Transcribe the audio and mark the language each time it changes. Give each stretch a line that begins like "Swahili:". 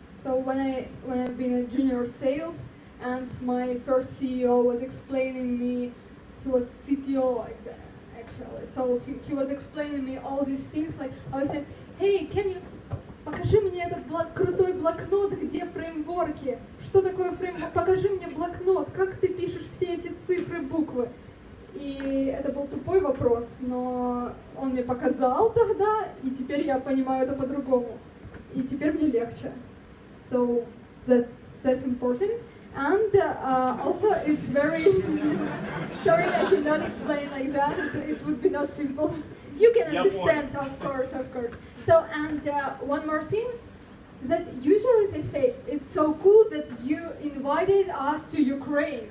English: So when I've been in junior sales, and my first CEO was explaining me, he was CTO actually. So he was explaining me all these things. Like I was saying, hey, can you
Russian: покажи мне этот крутой блокнот, где фреймворки? Что такое фреймворк? Покажи мне блокнот, как ты пишешь все эти цифры, буквы? И это был тупой вопрос, но он мне показал тогда, и теперь я понимаю это по-другому. И теперь мне легче.
English: So that's important. And also it's very, sorry I cannot explain like that, it would be not simple. You can understand, of course. So, and one more thing, that usually they say, it's so cool that you invited us to Ukraine.